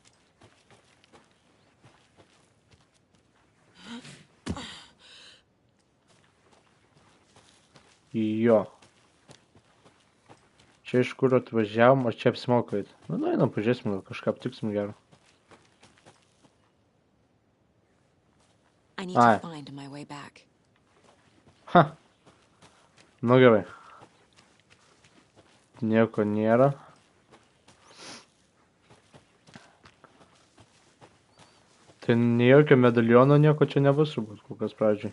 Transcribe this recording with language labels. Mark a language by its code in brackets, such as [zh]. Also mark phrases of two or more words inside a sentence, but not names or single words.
[lt] Jo. Čia iš kur atvažiavom, ar čia apsimoka eit? Einam, pažiūrėsim, gal kažką aptiksim gero. [en] I need to find my way back. [lt] Gerai. Nieko nėra. Tai jokio medaliono nieko čia nebus, turbūt, kol kas pradžiai.